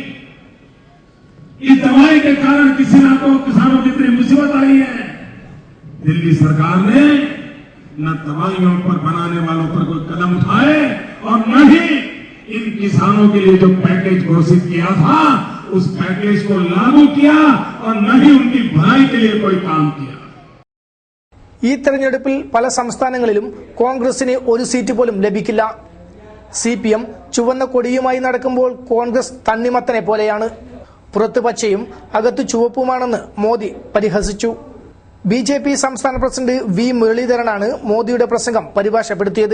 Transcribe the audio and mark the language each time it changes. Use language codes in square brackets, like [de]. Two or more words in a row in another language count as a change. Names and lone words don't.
[hi] इस दवाई के कारण किसानों की इतनी मुसीबत आई है, दिल्ली सरकार ने न दवाइयों पर बनाने वालों पर कोई कदम उठाए और न ही इन किसानों के लिए जो पैकेज घोषित किया था उस पैकेज को लागू किया और न ही उनकी भलाई के लिए कोई काम किया। [ml] ഈ തെരഞ്ഞെടുപ്പിൽ പല സംസ്ഥാനങ്ങളിലും കോൺഗ്രസിന് ഒരു സീറ്റ് പോലും ലഭിക്കില്ല. CPM ചുവന്ന കൊടിയുമായി നടക്കുമ്പോൾ കോൺഗ്രസ് തണ്ണിമത്തനെ പോലെയാണ്. പുറത്ത് പച്ചയും അകത്ത് ചുവപ്പുമാണെന്ന് മോദി പരിഹസിച്ചു. BJP സംസ്ഥാന പ്രസിഡന്റ് V മുരളീധരനാണ് മോദിയുടെ പ്രസംഗം പരിഭാഷപ്പെടുത്തിയത്.